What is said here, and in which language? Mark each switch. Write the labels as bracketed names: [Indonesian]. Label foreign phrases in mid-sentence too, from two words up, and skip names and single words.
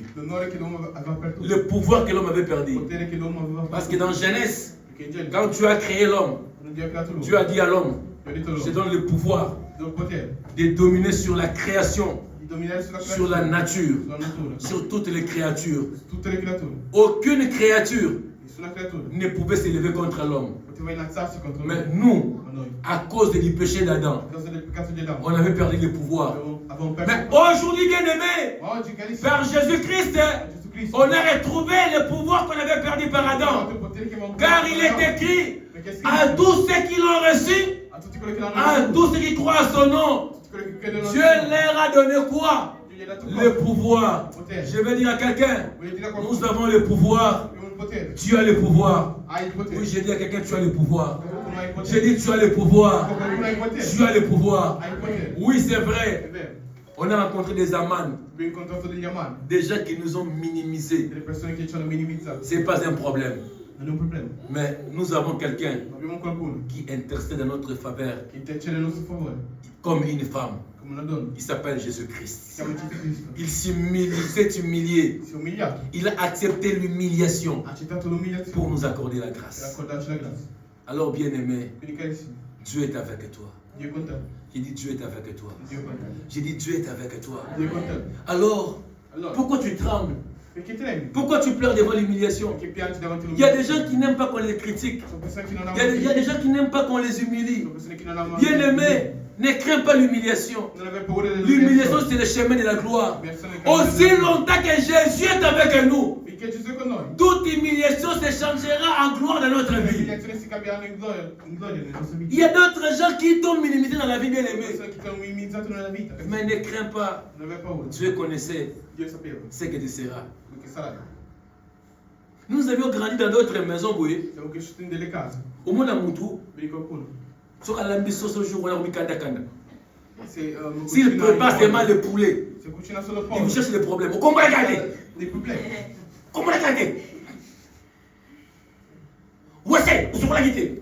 [Italian] L'onore che l'uomo aveva perduto. [French] le pouvoir que l'homme avait [Italian] Il [French] perdu. [Italian] potere che l'uomo aveva perduto. [French] Parce que dans Genèse, [Italian] Perché in Genesi, [French] quand tu as créé l'homme, [Italian] quando Dio ha creato l'uomo, [French] Dieu a dit à l'homme, [Italian] Dio ha detto [French] je te [Italian] all'uomo, [French] donne le pouvoir [Italian] do il potere [French] de dominer sur la création, [Italian] di dominare sulla [French] sur la [Italian] creatura, [French] nature, [Italian] sulla natura, [French] sur toutes les créatures. [Italian] su tutte le creature. [French] Aucune créature [Italian] Nessuna creatura [French] ne pouvait s'élever contre l'homme. [Italian] poteva innalzarsi contro [French] Mais [Italian] noi. [French] nous, [Italian] Ma noi, [French] à cause du péché d'Adam, [Italian] a causa del peccato di Adamo, [French] on avait perdu le pouvoir. [Italian] avevamo perso. [French] Mais aujourd'hui, bien-aimés, [Italian] Ma oggi, carissimi, [French] par Jésus-Christ, [Italian] Gesù Cristo, [French] on a retrouvé le pouvoir qu'on avait perdu par Adam. [Italian] il potere che avevamo [French] Car [Italian] perso [French] il [Italian] da [French] est [Italian] Adamo. [French] écrit [Italian] Perché è [French] à [Italian] scritto, [French] tous ceux qui l'ont reçu, [Italian] a tutti quelli che l'hanno [French] à [Italian] ricevuto, [French] tous ceux qui croient à son nom, [Italian] tutti quelli che credono [French] Dieu [Italian] a Dio, [French] leur a donné quoi? [Italian] Dio gli ha dato [French] Le [Italian] cosa? [French] pouvoir. Je vais dire à quelqu'un, [Italian] Voglio dire a [French] nous [Italian] qualcuno, [French] avons le pouvoir. [Italian] abbiamo il potere. [French] Tu as le pouvoir. [Italian] Hai il potere. [French] Oui, j'ai dit à quelqu'un, tu as le pouvoir. [Italian] Qualcuno ha il [French] J'ai [Italian] potere. [French] dit, tu as le pouvoir. [Italian] Qualcuno ha il potere. [French] Tu as le pouvoir. [Italian] Hai il potere. [French] Oui, c'est [Italian] È [French] vrai. [Italian] vero. [French] On a rencontré des amans, [Italian] Abbiamo incontrato degli amani, [French] des gens qui nous ont minimisés. [Italian] delle persone che ci hanno minimizzato. [French] Ce n'est pas un problème. [Italian] Non è un problema. [French] Mais nous avons quelqu'un [Italian] Ma abbiamo qualcuno [French] qui intercède en notre faveur [Italian] che intercede a nostro favore, [French] comme une femme. [Italian] come una donna. [French] Il s'appelle Jésus-Christ. [Italian] Siamo Gesù Cristo. [French] Il s'est humilié. [Italian] Si è umiliato, [French] Il a accepté l'humiliation [Italian] ha accettato [French] pour [Italian] l'umiliazione [French] nous accorder la [Italian] per [French] grâce. [Italian] accordarci la grazia. [French] Alors, bien-aimé, [Italian] Quindi carissimi, [French] Dieu est avec toi. [Italian] Dio è con te. [French] J'ai dit Dieu est avec toi. [Italian] Dio è con te. [French] J'ai dit Dieu est avec toi. [Italian] Dio è con te. [French] Alors, [Italian] Allora, [French] pourquoi tu trembles? [Italian] perché tremi? [French] Pourquoi tu pleures devant l'humiliation? [Italian] Perché piangi davanti [French] Il y a des [Italian] all'umiliazione? [French] gens qui n'aiment pas qu'on les critique. [Italian] Sono persone che non [French] Il y a des [Italian] amano [French] gens qui n'aiment pas qu'on les humilie. [Italian] Sono persone che non amano [French] Bien-aimé, ne crains pas l'humiliation. [Italian] Non aver paura [French] L'humiliation, c'est le chemin de la gloire. Aussi longtemps que Jésus est avec nous, [Italian] Finché Gesù è con noi, [French] toute humiliation se changera en gloire dans notre [Italian] le [French] vie. [Italian] umiliazioni si cambieranno in gloria nelle nostre vite. [French] Il y a d'autres gens qui t'ont minimisé dans la vie, [Italian] Le [French] bien-aimé. [Italian] persone che ti hanno minimizzato nella vita. [French] Mais ne crains pas. [Italian] Non aver paura. [French] Dieu connaissait [Italian] Dio sapeva [French] ce que tu seras. [Italian] quello che sarà. [French] Nous avions grandi dans d'autres maisons, oui. [Italian] Siamo cresciuti in delle case. [French] Au monde à Moutou, [Italian] Vedi qualcuno? [French] sur la mission ce jour, on a mis kanda. [Italian] Se, [French] S'il prépare seulement le poulet, [Italian] se cucina solo [French] il [Italian] poco. [French] vous cherche des problèmes. Comment regarder? [Italian] Dei problemi. [French] Comment regarder? Où est-ce que vous la guidée?